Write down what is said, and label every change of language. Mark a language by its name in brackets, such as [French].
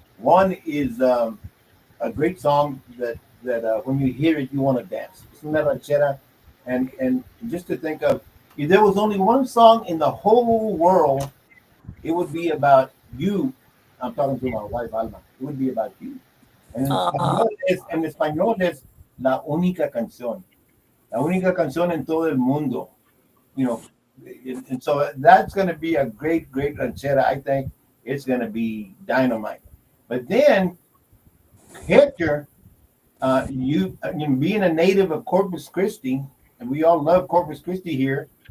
[English] One is a great song that when you hear it, you want to dance. It's una ranchera. And just to think of, if there was only one song in the whole world, it would be about you. I'm talking to my wife, Alma. It would be about you. Aw. [Spanish] En español es la única canción. La única canción en todo el mundo. [English] You know, and so that's going to be a great, great ranchera. I think it's going to be dynamite. But then Hector, being a native of Corpus Christi, and we all love Corpus Christi here.